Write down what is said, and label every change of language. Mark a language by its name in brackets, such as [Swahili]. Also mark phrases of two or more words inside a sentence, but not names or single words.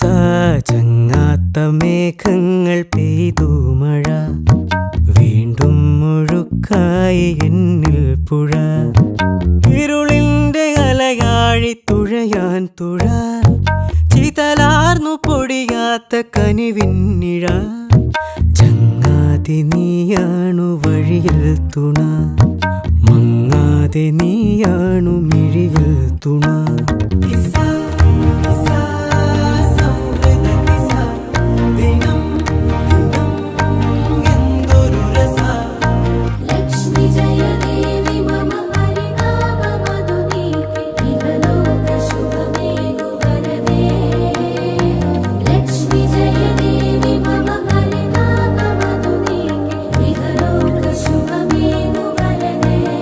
[Malayalam] ചങ്ങാത്ത മേഘങ്ങൾ പെയ്തു മഴ വീണ്ടും മുഴുക്കായി എന്നിൽ പുഴ ഇരുളിന്റെ അലയാഴി തുഴയാൻ തുഴ ചിതലാർന്നു പൊടിയാത്ത കനിവിന്നിഴ ചങ്ങാതി നീയാണു വഴിയിൽ തുണ മങ്ങാതെ നീയാണു മിഴിയിൽ തുണ [Sanskrit] लक्ष्मी जय देवी मम परिताप मधुनीके इहलोक शुभमे वरदे लक्ष्मी जय देवी मम परिताप मधुनीके इहलोक शुभमे वरदे